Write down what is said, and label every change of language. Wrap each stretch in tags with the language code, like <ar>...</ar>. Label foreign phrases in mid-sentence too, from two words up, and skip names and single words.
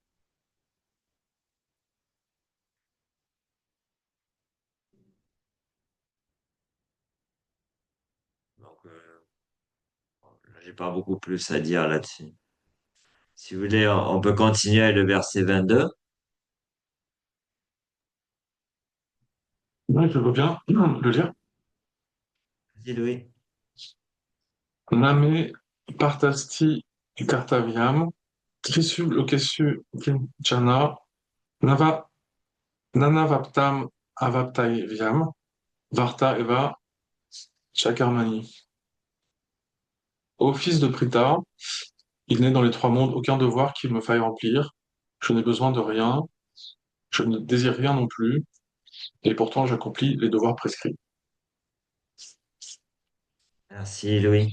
<fr>Donc, j'ai pas beaucoup plus à dire là-dessus. Si vous voulez, on peut continuer le verset 22. Oui, je veux bien le lire. Dis Louis.</fr> <sa>Name partasti kartavyam, trisu lokesu kinchana, nava, nanavaptam avaptavyam, varta eva chakarmani.</sa> <fr>Ô fils de Prita, il n'est dans les trois mondes aucun devoir qu'il me faille remplir. Je n'ai besoin de rien, je ne désire rien non plus, et pourtant j'accomplis les devoirs prescrits. Merci Louis.</fr>